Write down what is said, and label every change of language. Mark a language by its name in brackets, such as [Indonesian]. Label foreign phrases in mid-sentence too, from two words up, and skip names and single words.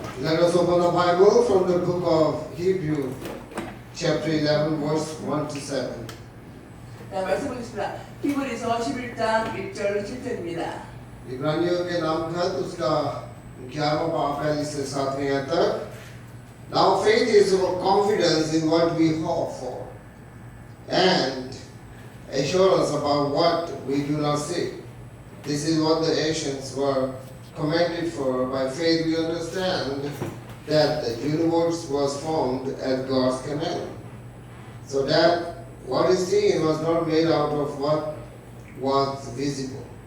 [English] Let us open the Bible from the book of Hebrew, chapter 11, verse 1 to 7. [Korean] 자, 말씀 보겠습니다. 히브리서 11장 1절 7절입니다. [Hindi] इब्रानियों के नाम खत उसका 11वां बाब पहली से 7वें आयत तक. [English] Now faith is our confidence in what we hope for and assurance about what we do not see. This is what the ancients were commended for. By faith we understand that the universe was formed at God's command, so that what is seen was not made out of what was visible.